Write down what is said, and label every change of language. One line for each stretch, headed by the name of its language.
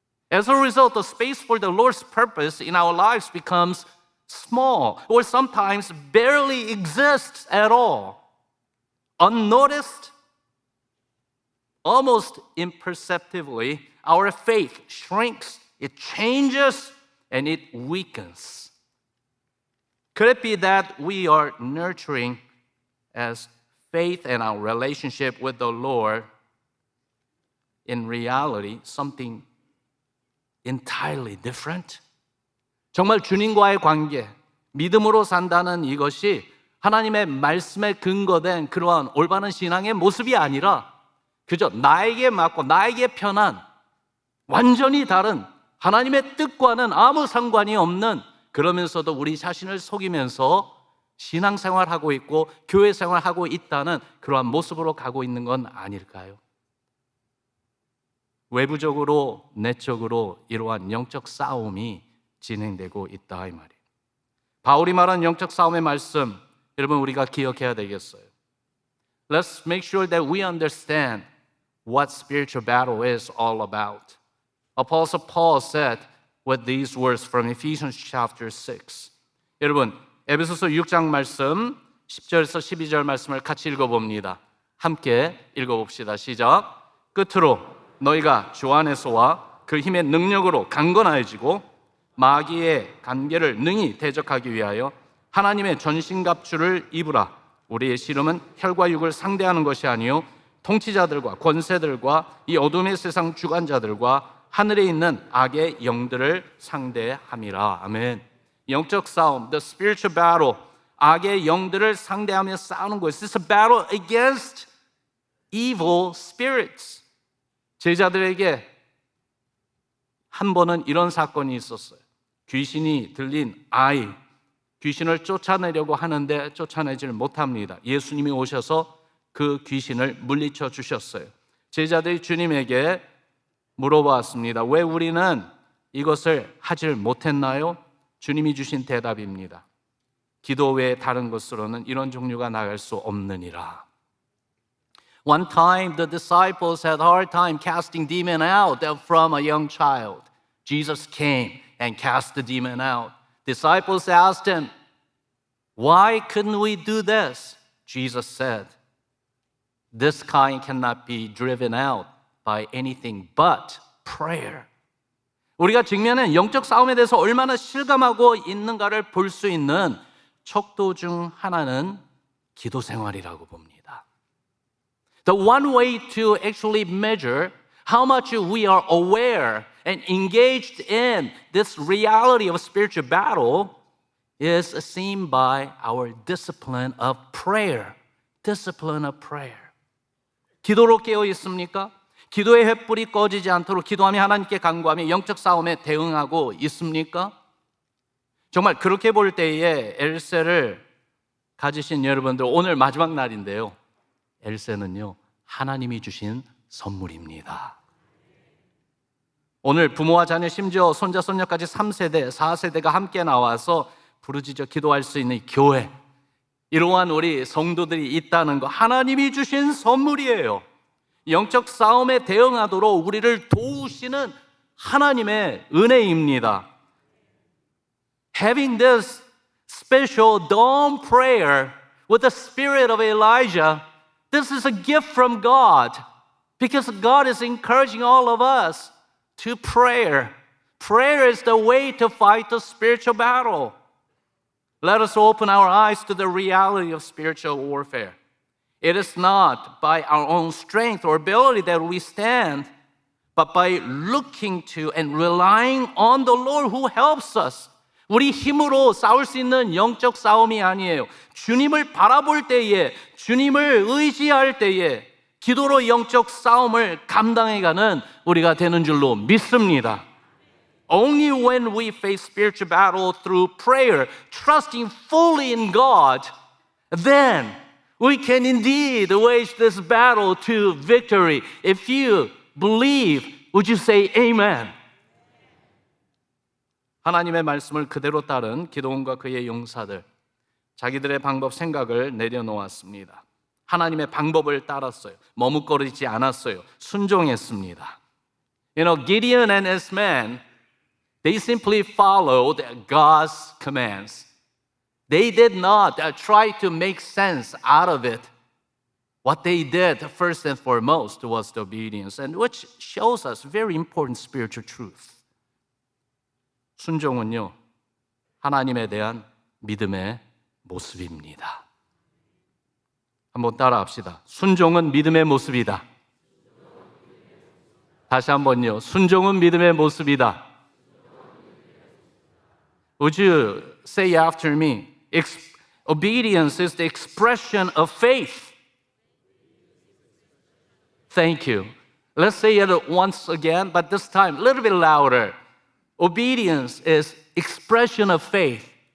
English: As a result, the space for the Lord's purpose in our lives becomes small or sometimes barely exists at all. Unnoticed, almost imperceptibly, our faith shrinks, it changes, and it weakens. Could it be that we are nurturing as faith and our relationship with the Lord, in reality, something entirely different?
Korean: 정말 주님과의 관계, 믿음으로 산다는 이것이 하나님의 말씀에 근거된 그러한 올바른 신앙의 모습이 아니라 그저 나에게 맞고 나에게 편한 완전히 다른 하나님의 뜻과는 아무 상관이 없는, 그러면서도 우리 자신을 속이면서 신앙생활하고 있고 교회 생활하고 있다는 그러한 모습으로 가고 있는 건 아닐까요? 외부적으로 내적으로 이러한 영적 싸움이 진행되고 있다 이 말이에요. 바울이 말한 영적 싸움의 말씀, 여러분 우리가 기억해야 되겠어요.
English: Let's make sure that we understand what spiritual battle is all about. Apostle Paul said with these words from Ephesians chapter 6.
Korean: 여러분, 에베소서 6장 말씀 10절에서 12절 말씀을 같이 읽어봅니다. 함께 읽어봅시다. 시작. 끝으로 너희가 주 안에서와 그 힘의 능력으로 강건하여지고 마귀의 관계를 능히 대적하기 위하여 하나님의 전신갑주를 입으라. 우리의 씨름은 혈과 육을 상대하는 것이 아니요 통치자들과 권세들과 이 어둠의 세상 주관자들과 하늘에 있는 악의 영들을 상대함이라. 아멘. 영적 싸움,
English: the spiritual battle,
Korean: 악의 영들을 상대하며 싸우는 것.
English: It's a battle against evil spirits.
Korean: 제자들에게 한 번은 이런 사건이 있었어요. 귀신이 들린 아이, 귀신을 쫓아내려고 하는데 쫓아내지를 못합니다. 예수님이 오셔서 그 귀신을 물리쳐 주셨어요. 제자들이 주님에게 물어봤습니다. 왜 우리는 이것을 하질 못했나요? 주님이 주신 대답입니다. 기도 외에 다른 것으로는 이런 종류가 나갈 수 없느니라.
English: One time the disciples had a hard time casting demon out from a young child. Jesus came and cast the demon out. Disciples asked him, why couldn't we do this? Jesus said, this kind cannot be driven out by anything but prayer.
Korean: 우리가 직면한 영적 싸움에 대해서 얼마나 실감하고 있는가를 볼 수 있는 척도 중 하나는 기도 생활이라고 봅니다.
English: The one way to actually measure how much we are aware and engaged in this reality of spiritual battle is seen by our discipline of prayer. Discipline of prayer.
Korean: 기도로 깨어 있습니까? 기도의 횃불이 꺼지지 않도록 기도하며 하나님께 간구하며 영적 싸움에 대응하고 있습니까? 정말 그렇게 볼 때에 엘세를 가지신 여러분들, 오늘 마지막 날인데요. 엘세는요, 하나님이 주신 선물입니다. 오늘 부모와 자녀, 심지어 손자, 손녀까지 3세대, 4세대가 함께 나와서 부르짖어 기도할 수 있는 교회, 이러한 우리 성도들이 있다는 거 하나님이 주신 선물이에요. 영적 싸움에 대응하도록 우리를 도우시는 하나님의 은혜입니다.
English: Having this special dawn prayer with the spirit of Elijah, this is a gift from God because God is encouraging all of us to prayer. Prayer is the way to fight the spiritual battle. Let us open our eyes to the reality of spiritual warfare. It is not by our own strength or ability that we stand, but by looking to and relying on the Lord who helps us.
Korean: 우리 힘으로 싸울 수 있는 영적 싸움이 아니에요. 주님을 바라볼 때에, 주님을 의지할 때에 기도로 영적 싸움을 감당해가는 우리가 되는 줄로 믿습니다.
English: Only when we face spiritual battle through prayer, trusting fully in God, then we can indeed wage this battle to victory. If you believe, would you say amen?
Korean: 하나님의 말씀을 그대로 따른 기도원과 그의 용사들, 자기들의 방법, 생각을 내려놓았습니다. 하나님의 방법을 따랐어요. 머뭇거리지 않았어요. 순종했습니다.
English: Gideon and his men, they simply followed God's commands. They did not try to make sense out of it. What they did first and foremost was the obedience, and which shows us very important spiritual truth.
Korean: 순종은요, 하나님에 대한 믿음의 모습입니다. 한번 따라합시다. 순종은 믿음의 모습이다. 다시 한번요. 순종은 믿음의 모습이다.
English: Would you say after me? Obedience is the expression of faith. Thank you. Let's say it once again, but this time a little bit louder. Obedience is expression of faith.